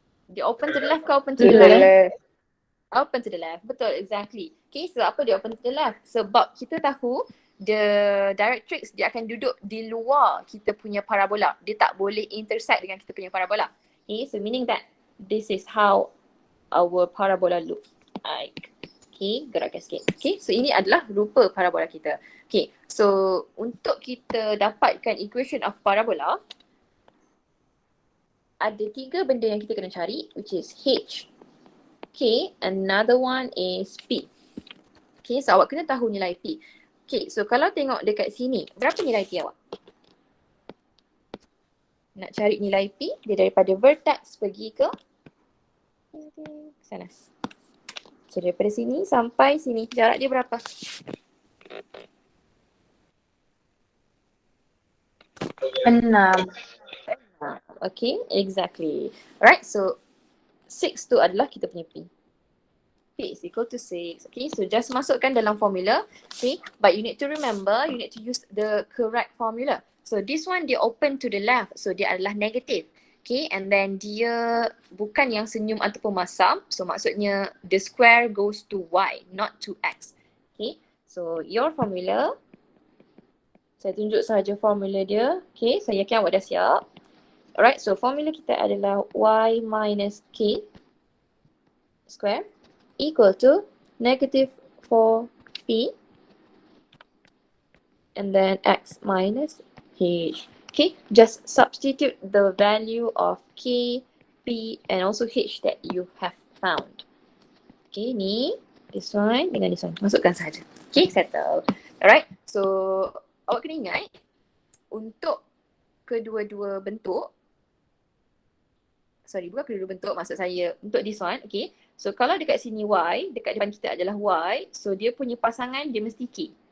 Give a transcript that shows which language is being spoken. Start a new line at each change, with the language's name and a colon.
English: Dia open to the left ke open to the right? Open to the left, betul, exactly.
Malay: Okay, so apa dia
English: open to the left?
Malay: Sebab kita tahu the directrix dia akan duduk di luar kita punya parabola. Dia tak boleh intersect dengan kita punya parabola.
English: Okay, so meaning that this is how our parabola look like.
Malay: Okay, gerakkan sikit. Okay, so ini adalah rupa parabola kita. Okay, so untuk kita dapatkan
English: equation of parabola,
Malay: ada 3 benda yang kita kena cari,
English: which is h, k, another one is p.
Malay: Okay, so awak kena tahu nilai p. Okay, so kalau tengok dekat sini, berapa nilai p awak? Nak cari nilai p, dia daripada vertex pergi ke sana. So daripada sini sampai sini, jarak dia berapa? 6.
English: Okay, exactly.
Malay: Alright, so 6 tu adalah kita punya p.
English: P is equal to 6.
Malay: Okay, so just masukkan dalam formula.
English: Okay, but you need to remember, you need to use the correct formula.
Malay: So this one dia
English: open to the left,
Malay: so dia adalah negative. Okay, and then dia bukan yang senyum ataupun masam.
English: So maksudnya the square goes to y, not to x. Okay, so your formula,
Malay: saya tunjuk sahaja formula dia. Okay, saya yakin awak dah siap. Alright, so formula kita adalah
English: y minus k square equal to negative 4p and then x minus h. Okay, just substitute the value of k, p and also h that you have found.
Malay: Okay, ni this one dengan this one. Masukkan sahaja. Okay, settle. Alright, so awak kena ingat untuk kedua-dua bentuk, sorry, bukan kedua-dua bentuk, maksud saya untuk this one, okay. So kalau dekat sini Y, dekat depan kita adalah Y, so dia punya pasangan dia mesti K.